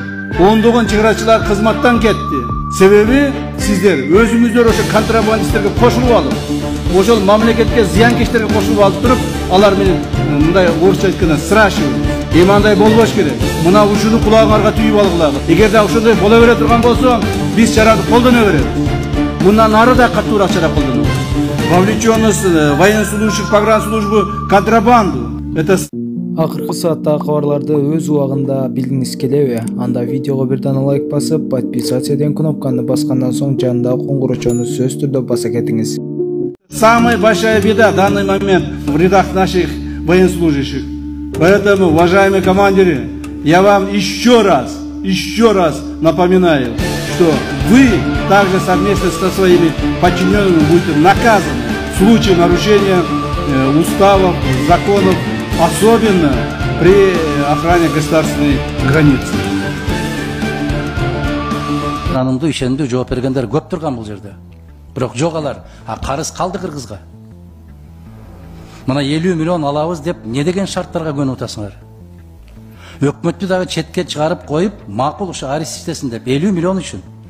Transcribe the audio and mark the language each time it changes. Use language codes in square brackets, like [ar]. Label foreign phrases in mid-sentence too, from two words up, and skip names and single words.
[ky] Ондогон чегарачылар кызматтан кетти. Себеби сиздер өзүңүздөр ошо контрабандисттерге кошулуп алып, ошол мамлекетке зыянкечтерге кошулуп алып туруп, алар менен мындай орусча айтканда сращивать. Андай болбош керек. Мына ушуну кулагыңарга түйүп алгылагы. Эгерде ошондой боло бере турган болсо, биз чараны колдоно беребиз. Мындан ары да катуураак чара колдонобуз. [ru] Вовлеченность военнослужащих погранслужбы контрабанду. Это [ky] Акыркы сааттагы кабарларды өз убагында билгиңиз келеби? Анда видеого бирден лайк басып, подписаться деген кнопканы баскандан соң жанындагы коңгурочону сөз түрдө баса кетиңиз. [ru] Самая большая беда в данный момент в рядах наших военнослужащих. Поэтому, уважаемые командиры, я вам еще раз напоминаю, что вы также совместно со своими подчиненными будете наказаны в случае нарушения уставов, законов, особенно при охране государственной границы. [ky] Анымды ишенди жооп бергендер көп турган бул жерде. Бирок жок алар, карыз калды Кыргызга. Мына 50 миллион алабыз деп не деген шарттарга көнүп атасыңар? Өкмөттү дагы четке чыгарып коюп, макул ушу арест систесин деп 50 миллион үчүн.